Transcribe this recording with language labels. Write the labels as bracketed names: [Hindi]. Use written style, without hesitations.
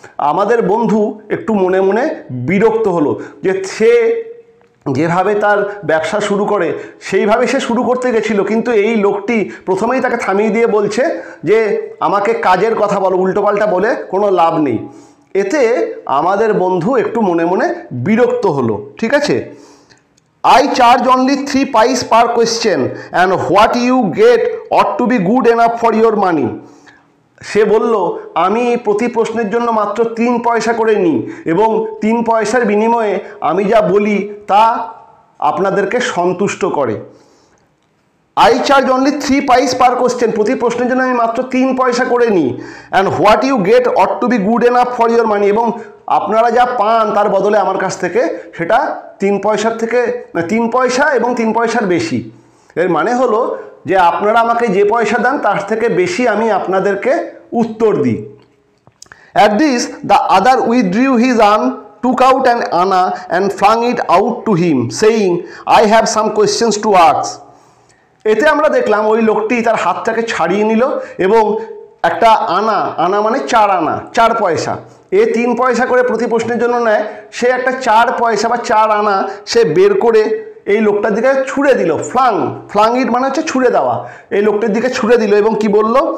[Bangla] আমাদের বন্ধু একটু মনে মনে বিরক্ত হলো যে সে যেভাবে তার ব্যবসা শুরু করে সেইভাবে সে শুরু করতে গেছিল, কিন্তু এই লোকটি প্রথমেই তাকে থামিয়ে দিয়ে বলছে যে আমাকে কাজের কথা বলো, উল্টোপাল্টা বলে কোনো লাভ নেই। এতে আমাদের বন্ধু একটু মনে মনে বিরক্ত হলো। ঠিক আছে। [English] I charge only 3 pice per question and what you get ought to be good enough for your money. [Bangla] সে বলল, আমি প্রতি প্রশ্নের জন্য মাত্র 3 পয়সা করে নিই এবং 3 পয়সার বিনিময়ে আমি যা বলি তা আপনাদেরকে সন্তুষ্ট করে। [English] I charge only 3 pice per question, [Bangla] প্রতি প্রশ্নের জন্য আমি মাত্র 3 পয়সা করে নিই। [English] and what you get ought to be good enough for your money, [Bangla] এবং আপনারা যা পান তার বদলে আমার কাছ থেকে সেটা 3 পয়সার থেকে 3 পয়সা এবং 3 পয়সার বেশি। এর মানে হলো যে আপনারা আমাকে যে পয়সা দেন তার থেকে বেশি আমি আপনাদেরকে উত্তর দিই। [English] At this the other withdrew his arm, took out an anna and flung it out to him, saying, I have some questions to ask. [Bangla] এতে আমরা দেখলাম ওই লোকটি তার হাতটাকে ছাড়িয়ে নিল এবং একটা আনা মানে 4 আনা, 4 পয়সা, 3 পয়সা করে প্রতি প্রশ্নের জন্য নেয়, সে একটা 4 পয়সা বা 4 আনা সে বের করে এই লোকটার দিকে ছুঁড়ে দিল। ফ্লাং ইট মানে হচ্ছে ছুঁড়ে দেওয়া। এই লোকটির দিকে ছুঁড়ে দিল এবং কি বলল?